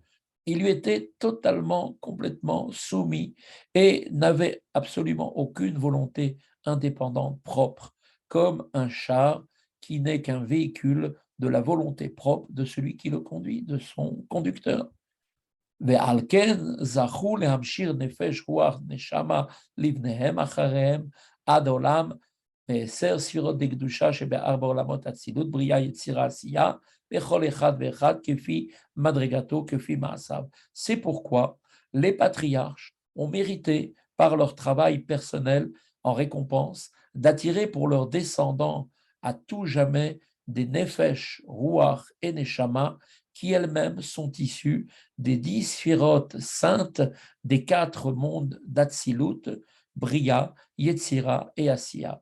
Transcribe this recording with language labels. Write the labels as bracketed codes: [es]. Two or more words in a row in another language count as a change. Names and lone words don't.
[fr] Ils lui étaient totalement, complètement soumis et n'avaient absolument aucune volonté indépendante propre, comme un char qui n'est qu'un véhicule de la volonté propre de celui qui le conduit, de son conducteur. [he] ועל כן זכו להמשיך נפש רוח נשמה לבניהם אחריהם עד עולם בעשר ספירות דקדושה שבארבע עולמות אצילות, בריאה, יצירה, עשייה, בכל אחד ואחד כפי מדרגתו, כפי מעשיו. [fr] C'est pourquoi les patriarches ont mérité par leur travail personnel en récompense d'attirer pour leurs descendants à tout jamais des nefesh, ruach et neshama qui elles-mêmes sont issues des 10 sphirotes saintes des 4 mondes d'Atsilut, Bria, Yetzira et Asiya.